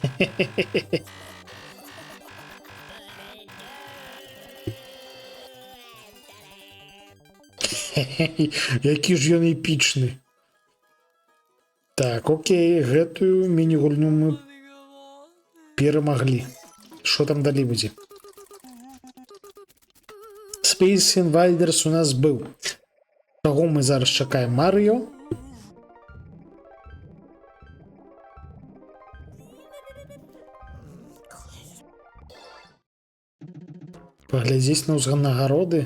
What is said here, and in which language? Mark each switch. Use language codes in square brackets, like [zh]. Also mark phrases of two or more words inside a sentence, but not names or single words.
[be] Які ж ён эпічны. Так, окей, гэтую міні-гульню мы перемогли. [uk] Що там далі будзе? [be] Space Invaders у нас быў. Таго мы зараз чакаем Марыо. Паглядзець на ўзнагароды.